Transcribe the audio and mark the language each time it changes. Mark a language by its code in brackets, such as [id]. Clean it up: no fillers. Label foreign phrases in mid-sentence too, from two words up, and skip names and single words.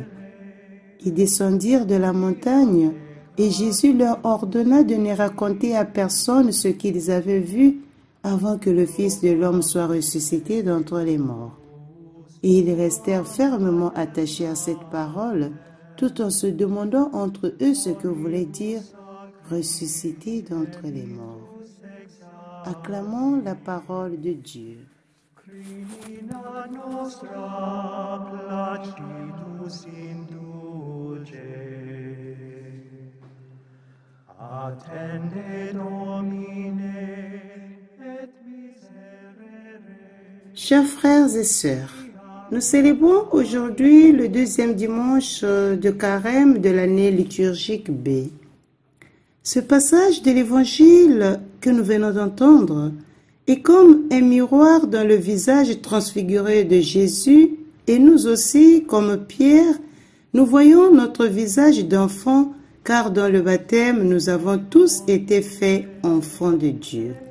[fr] Ils descendirent de la montagne, et Jésus leur ordonna de ne raconter à personne ce qu'ils avaient vu avant que le Fils de l'homme soit ressuscité d'entre les morts. Et ils restèrent fermement attachés à cette parole, tout en se demandant entre eux ce que voulait dire « ressuscité d'entre les morts ». Acclamons la parole de Dieu. [la] Crimina nostra placidus induce. Attende Domine, et miserere. [fr] Chers frères et sœurs, nous célébrons aujourd'hui le 2e dimanche de carême de l'année liturgique B. Ce passage de l'Évangile que nous venons d'entendre est comme un miroir dans le visage transfiguré de Jésus, et nous aussi, comme Pierre, nous voyons notre visage d'enfant, car dans le baptême, nous avons tous été faits enfants de Dieu.